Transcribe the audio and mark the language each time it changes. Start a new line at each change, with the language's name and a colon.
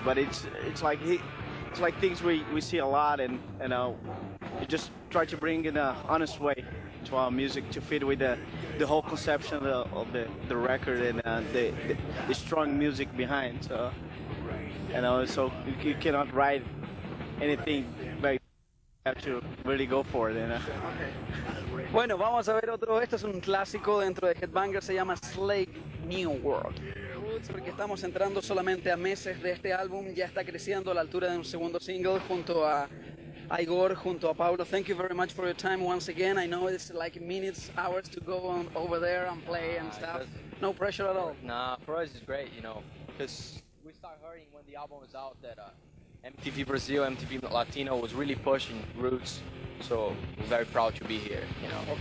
English: But it's like things we see a lot, and you know, you just try to bring in an honest way to our music to fit with the whole conception of the record and the strong music behind. So you know, so you cannot write anything, but you have to really go for it. You know?
Spanish: Bueno, vamos a ver otro. Este es un clásico dentro de Headbangers, se llama Slave New World. Roots, porque estamos entrando solamente a meses de este álbum, ya está creciendo a la altura de un segundo single junto a Igor, junto a Paulo.
English: Thank you very much for your time once again. I know it's like minutes, hours to go on over there and play and stuff. No pressure at all. Nah, for us it's great, you know, because we start hearing when the album was out that MTV Brazil, MTV Latino was really pushing Roots. So we're very proud to be here, you know.